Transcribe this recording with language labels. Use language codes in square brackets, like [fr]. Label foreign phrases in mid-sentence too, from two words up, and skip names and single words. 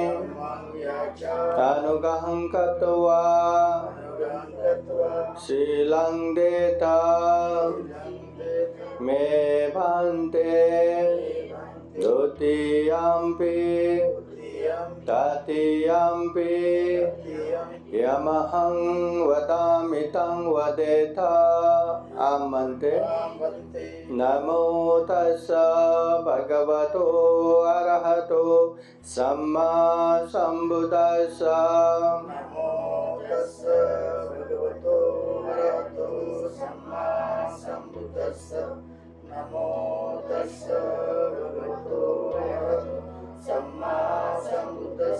[pi] अनुग्रहं कृत्वा शीलं देता मे भन्ते. द्वितीयम्पि तृतीयम्पि यमहं वदामि तं वदेत आमन्ते. नमो तस्स भगवतो अरहतो सम्मा सम्बुद्धस्स. नमो तस्स भगवतो अरहतो सम्मा सम्बुद्धस्स. नमो तस्स भगवतो अरहतो सम्मा सम्बुद्धस्स.